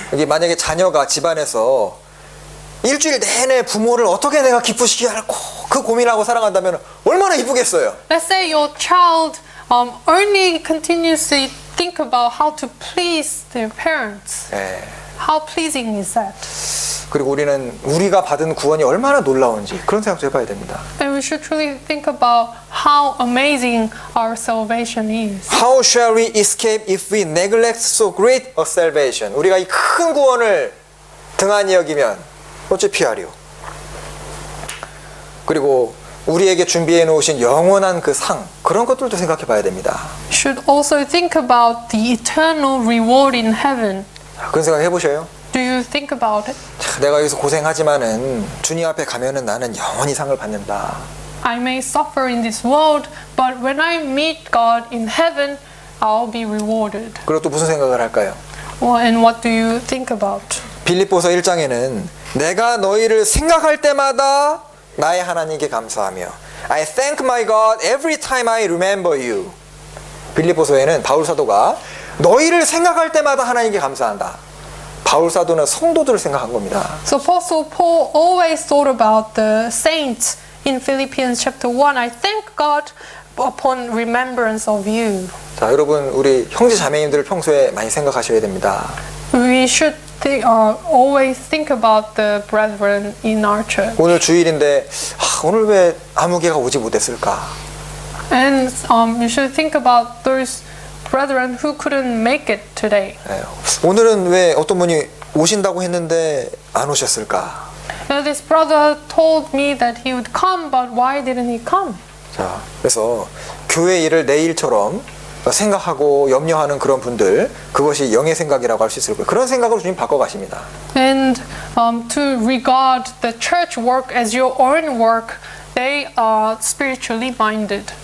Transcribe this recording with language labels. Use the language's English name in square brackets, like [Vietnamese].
[Korean] 여기 만약에 자녀가 집안에서 일주일 내내 부모를 어떻게 내가 기쁘시게 할고 그 고민하고 살아간다면 얼마나 이쁘겠어요. [English] Let's say your child only continuously think about how to please their parents. [Korean] 예. [English] How pleasing is that? [Korean] 그리고 우리가 받은 구원이 얼마나 놀라운지 그런 생각도 해봐야 됩니다. [English] And we should truly think about how amazing our salvation is. How shall we escape if we neglect so great a salvation? [Korean] 우리가 이 큰 구원을 등한히 여기면 어찌 피하리요? 그리고 우리에게 준비해 놓으신 영원한 그 상, 그런 것들도 생각해 봐야 됩니다. [English] Should also think about the eternal reward in heaven. [Korean] 그런 생각 해보셔요. [English] Do you think about it? [Korean] 내가 여기서 고생하지만은 주님 앞에 가면은 나는 영원히 상을 받는다. [English] I may suffer in this world, but when I meet God in heaven, I'll be rewarded. [Korean] 그리고 또 무슨 생각을 할까요? [English] Well, and what do you think about? [Korean] 빌립보서 1장에는 내가 너희를 생각할 때마다 나의 하나님께 감사하며 [English] I thank my God every time I remember you. [Korean] 빌립보서에는 바울 사도가 너희를 생각할 때마다 하나님께 감사한다. 바울 사도는 성도들을 생각한 겁니다. [English] So Apostle Paul always thought about the saints in Philippians chapter 1. I thank God upon remembrance of you. [Korean] 자, 여러분 우리 형제 자매님들을 평소에 많이 생각하셔야 됩니다. [English] We should always think about the brethren in our church. [Korean] 오늘 주일인데 오늘 왜 아무개가 오지 못했을까? [English] And you should think about those brethren who couldn't make it today. [Korean] 네, 오늘은 왜 어떤 분이 오신다고 했는데 안 오셨을까? [English] Now, this brother told me that he would come, but why didn't he come? [Korean] 자, 그래서 교회 일을 내 일처럼 생각하고 염려하는 그런 분들, 그것이 영의 생각이라고 할 수 있을 거예요. 그런 생각으로 주님 바꿔 가십니다. [English] And to regard the church work as your own work, they are spiritually minded.